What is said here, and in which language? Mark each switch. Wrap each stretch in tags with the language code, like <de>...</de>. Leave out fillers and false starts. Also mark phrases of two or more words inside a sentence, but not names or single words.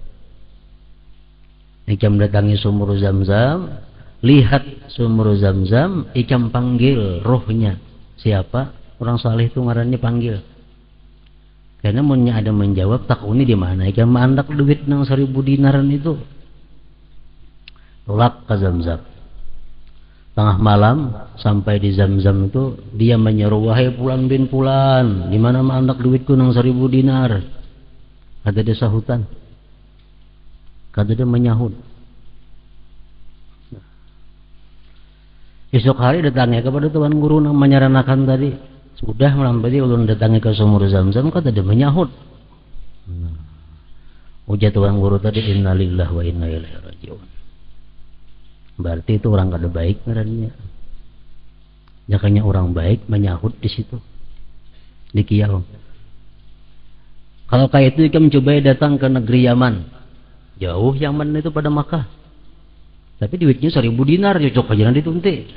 <bjn>Ikam datangi sumur Zam-Zam, lihat sumur Zam-Zam, ikam panggil rohnya. Siapa? Orang saleh itu ngarannya panggil. Karena munnya ada menjawab, takuni di mana? Ikam mandak duit nang 1000 dinaran itu. Tolak ke Zam-Zam. Tengah malam sampai di Zam-Zam itu dia menyeru, wahai Fulan bin Fulan, di mana mandak duitku nang 1000 dinar? Kata dia sahutan. Kata dia menyahut. Esok hari datangnya kepada tuan guru nang menyarankan tadi. Sudah malam tadi ulun datangi ke sumur Zam-Zam, kata dia menyahut. Ujar tuan guru tadi,</bjn> <ar>innalillahi wa inna ilaihi raji'un.</ar> <bjn>Berarti itu orang kada baik ngarannya. Jakanya orang baik menyahut di situ. Di Kiau. Kalau kayak itu ikam coba datang ke negeri Yaman. Jauh Yaman itu pada Makkah. Tapi duitnya 1000 dinar, cocok aja nanti tunti.</bjn>